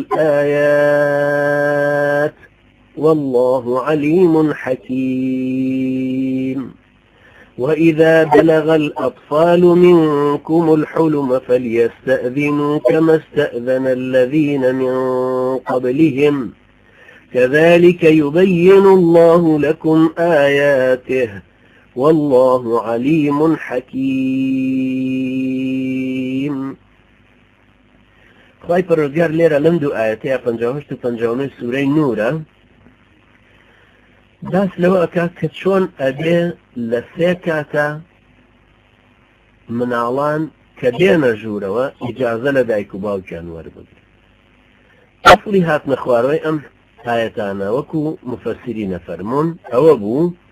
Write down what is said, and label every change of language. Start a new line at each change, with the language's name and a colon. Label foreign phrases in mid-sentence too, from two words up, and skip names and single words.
Arabic: الآيات والله عليم حكيم وإذا بلغ الأطفال منكم الحلم فليستأذنوا كما استأذن الذين من قبلهم كذلك يبين الله لكم آياته والله عليم
Central Kurdish: حكيم خواهی پروردگار لێرە لەم دوو ئاەتەیە 58 و 59 سورەی نورە باس لەوە ئەکات کە چۆن ئەبێ لە 3 کاتە مناڵان کە دێنە ژوورەوە ئیجازە لە دایک و باوکیان وەربگرن ئەفڵی هاتنە خوارەوەی ئەم ئاەتانە وەکو مفەسرینە فەرموون ئەوە بوو